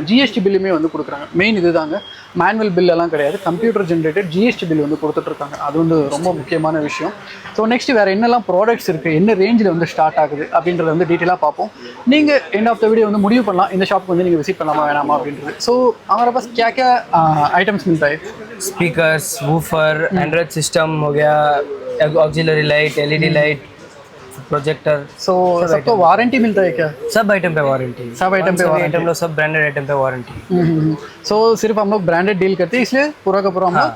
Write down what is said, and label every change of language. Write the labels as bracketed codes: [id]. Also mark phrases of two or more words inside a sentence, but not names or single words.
[ta] ஜிஎஸ்டி பில்லுமே வந்து கொடுக்குறாங்க. மெயின் இது தாங்க, [en] manual bill [ta] எல்லாம் கிடையாது, [en] computer generated GST bill [ta] வந்து கொடுத்துட்ருக்காங்க. அது வந்து ரொம்ப முக்கியமான விஷயம். [en] so next [ta] வேறு என்னெல்லாம் ப்ராடக்ட்ஸ் இருக்குது, என்ன ரேஞ்சில் வந்து ஸ்டார்ட் ஆகுது அப்படின்றத வந்து டீட்டெயிலாக பார்ப்போம். நீங்கள் [en] end of the video [ta] வந்து முடிவு பண்ணலாம் இந்த ஷாப்புக்கு வந்து நீங்கள் விசிட் பண்ணலாமா வேணாமா அப்படின்றது. [hi] ஸோ हमारे पास क्या क्या आइटम्स मिलता है? [en] speakers, woofer, Android system [hi] हो गया, [en] auxiliary light, LED light, projector. [hi] सो सबको वारंटी मिलता है क्या? सब आइटम पे वारंटी. सब आइटम पे वारंटी. आइटम लोग सब [en] branded item [hi] पे वारंटी. सो सिर्फ हम लोग [en] branded deal [hi] करते हैं, इसलिए पूरा का पूरा हम लोग